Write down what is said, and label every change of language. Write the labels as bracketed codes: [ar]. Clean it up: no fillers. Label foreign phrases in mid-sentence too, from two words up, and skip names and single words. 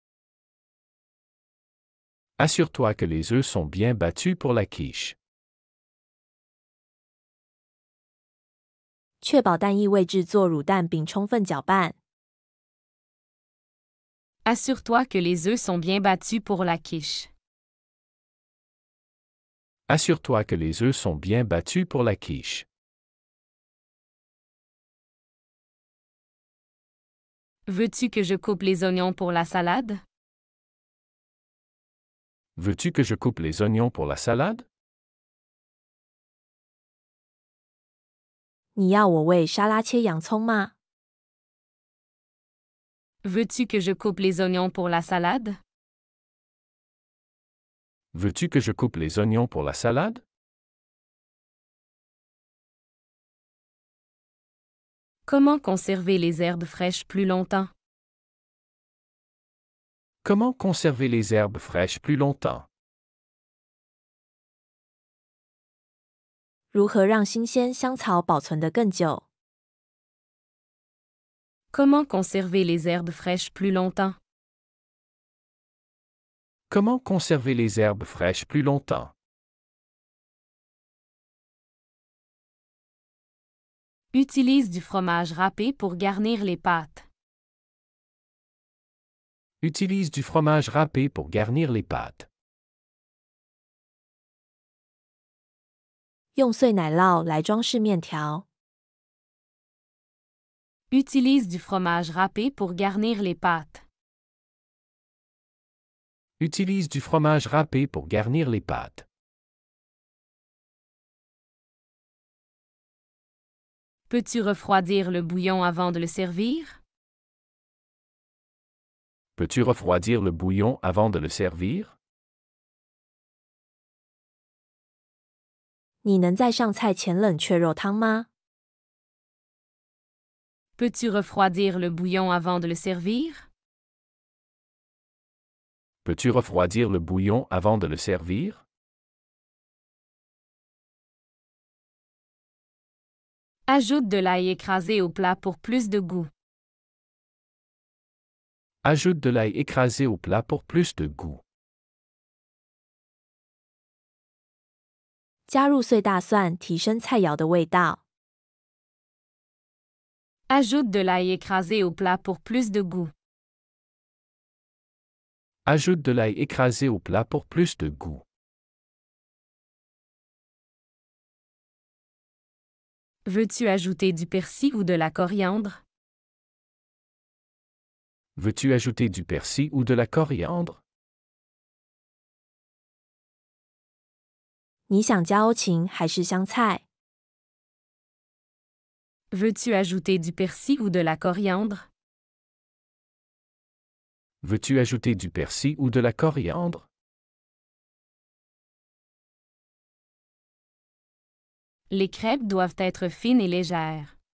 [fr] Assure-toi que les œufs sont bien battus pour la quiche. [zh] 确保蛋液位置做乳蛋并充分搅拌。 [fr] Assure-toi que les œufs sont bien battus pour la quiche. Assure-toi que les œufs sont bien battus pour la quiche. Veux-tu que je coupe les oignons pour la salade? Veux-tu que je coupe les oignons pour la salade? [zh] 你要我为沙拉切洋葱吗？ [fr] Veux-tu que je coupe les oignons pour la salade? Veux-tu que je coupe les oignons pour la salade? Comment conserver les herbes fraîches plus longtemps? Comment conserver les herbes fraîches plus longtemps? [zh] 如何让新鲜香草保存得更久？ [fr] Comment conserver les herbes fraîches plus longtemps? Comment conserver les herbes fraîches plus longtemps? Utilise du fromage râpé pour garnir les pâtes. Utilise du fromage râpé pour garnir les pâtes. [zh] 用碎奶酪来装饰面条。 [fr] Utilise du fromage râpé pour garnir les pâtes. Utilise du fromage râpé pour garnir les pâtes. Peux-tu refroidir le bouillon avant de le servir? Peux-tu refroidir le bouillon avant de le servir? [zh] 你能在上菜前冷却肉汤吗？ [fr] Peux-tu refroidir le bouillon avant de le servir? Peux-tu refroidir le bouillon avant de le servir? Ajoute de l'ail écrasé au plat pour plus de goût. Ajoute de l'ail écrasé au plat pour plus de goût. [zh] 加入碎大蒜，提升菜肴的味道。 [fr] Ajoute de l'ail écrasé au plat pour plus de goût. Ajoute de l'ail écrasé au plat pour plus de goût. Veux-tu ajouter du persil ou de la coriandre? Veux-tu ajouter du persil ou de la coriandre? [zh] 你想加欧芹还是香菜？ [fr] Veux-tu ajouter du persil ou de la coriandre? Veux-tu ajouter du persil ou de la coriandre? Les crêpes doivent être fines et légères.